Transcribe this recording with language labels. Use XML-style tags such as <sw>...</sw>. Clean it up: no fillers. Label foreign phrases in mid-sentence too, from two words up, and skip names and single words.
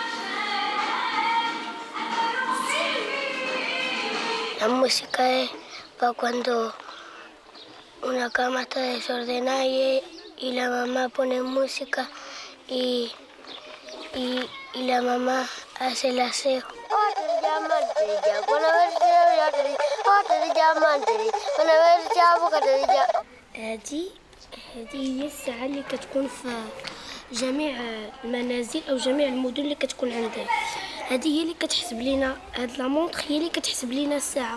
<es>La música es para cuando una cama está desordenada y la mamá pone música y la mamá hace el aseo.</es> <ar>هذه هي الساعة اللي كتكون في جميع المنازل أو جميع المدن اللي كتكون عندها. هذه هي اللي كتحسب لينا، هاد</ar> <fr>la montre</fr> <ar>هي اللي كتحسب لينا الساعة.</ar>